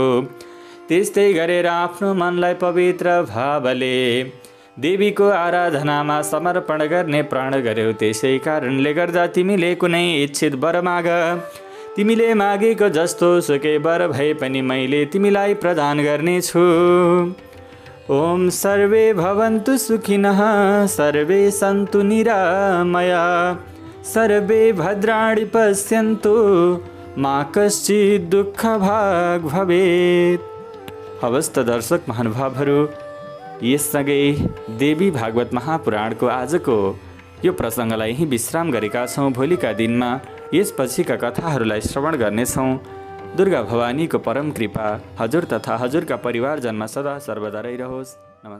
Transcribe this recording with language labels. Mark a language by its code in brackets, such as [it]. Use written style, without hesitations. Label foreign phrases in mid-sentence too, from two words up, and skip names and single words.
[ne] त्यस्तै गरेर आफ्नो मनलाई पवित्र भावले देवीको आराधनामा समर्पण गर्ने प्रण गर्यो। त्यसै कारणले गर्दा तिमीले कुनै इच्छित वर माग। तिमीले मागेको जस्तो सुकै वर भए पनि मैले तिमीलाई प्रदान गर्नेछु। [sa] ओम सर्वे भवन्तु सुखिनः, सर्वे सन्तु निरामया, सर्वे भद्राणि पश्यन्तु मा कश्चित् दुःख भाग भवेत्। [ne] हवस् त दर्शक महानुभावहरू, यससँगै देवी भागवत महापुराणको आजको यो प्रसङ्गलाई यहीँ विश्राम गरेका छौँ। भोलिका दिनमा यसपछिका कथाहरूलाई श्रवण गर्नेछौँ। दुर्गा भवानीको परम कृपा हजुर तथा हजुरका परिवारजनमा सदा सर्वदा रहिरहोस्।